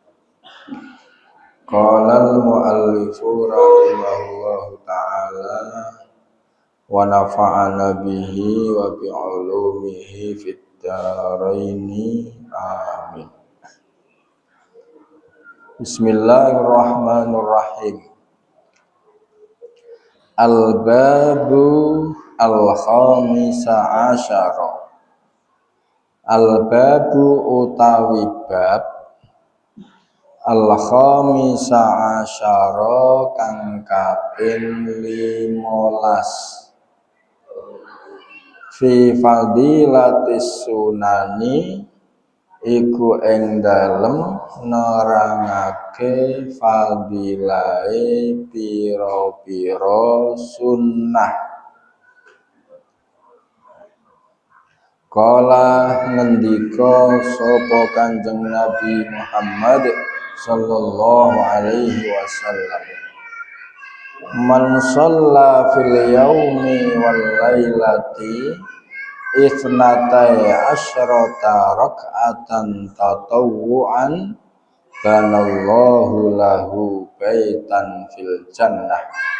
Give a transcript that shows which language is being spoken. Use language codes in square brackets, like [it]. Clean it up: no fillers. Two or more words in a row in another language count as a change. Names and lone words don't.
[ar] قال المؤلف رحمه الله تعالى ونفعنا به وبعلومه في الدارين آمين. بسم الله الرحمن الرحيم. الباب الخامس عشر. [jv] Al-babu utawi bab [ar] الخامس عشر [jv] kang kaping 15. [ar] في فضيلة السنن [jv] iku ing dalem nerangake fadilahe pira-pira sunnah. Kala ngendika sapa Kanjeng Nabi Muhammad [ar] صلى الله عليه وسلم, من صلى في اليوم والليلة اثنتي عشرة ركعة تطوعا بنى الله له بيتا في الجنة.